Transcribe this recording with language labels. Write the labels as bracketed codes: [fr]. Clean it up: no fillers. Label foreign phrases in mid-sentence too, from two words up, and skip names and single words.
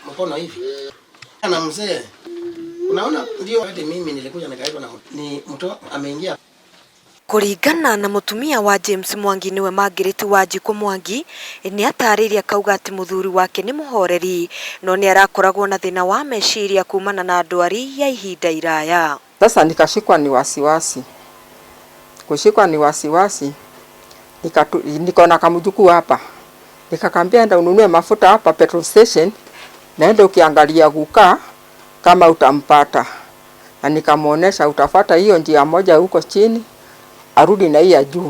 [sw] mkono hivi. Na mzee, unaona ndio hadi mimi nilikuja nikaitwa na ni mtu ameingia. [ki] Kuringana na mutumia wa James Mwangi niwe Margaret Wanjiku Mwangi ni atariria kauga ati muthuri wake ni muhoreri no ni arakoragwo na thina wa meciria kumana na ndwari ya ihinda iraya. [sw] Sasa nikashikwa ni wasiwasi. Kushikwa ni wasiwasi. Nikaona kamjukuu hapa. Nikakambia enda ununue mafuta hapa [en] petrol station, [sw] naenda ukiangalia guka kama utampata. Na nikamuonesha utafuata hiyo njia moja huko chini, arudi na hii ya juu.